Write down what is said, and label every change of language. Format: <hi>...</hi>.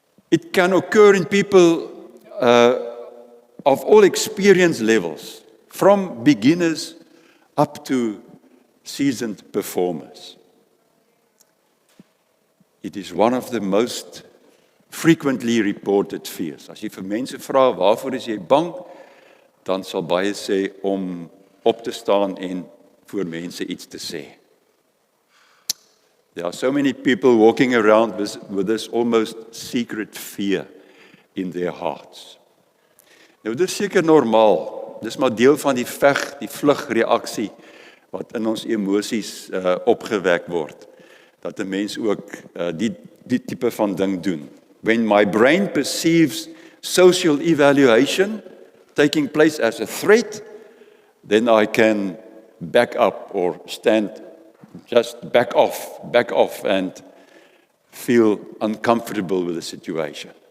<en>It can occur in people of all experience levels, from beginners up to seasoned performers. It is one of the most frequently reported fears.</en> <af>As jy vir mense vra, waarvoor is jy bang? Dan sal baie sê om op te staan en voor mense iets te sê.</af> <en>There are so many people walking around with this almost secret fear in their hearts.</en> <af>Nou, dit is seker normaal. Dis maar deel van die veg, die vlug reaksie wat in ons emosies opgewek word. Dat 'n mens ook die tipe van ding doen.</af> <en>When my brain perceives social evaluation taking place as a threat, then I can back up or just back off and feel uncomfortable with the situation.</en>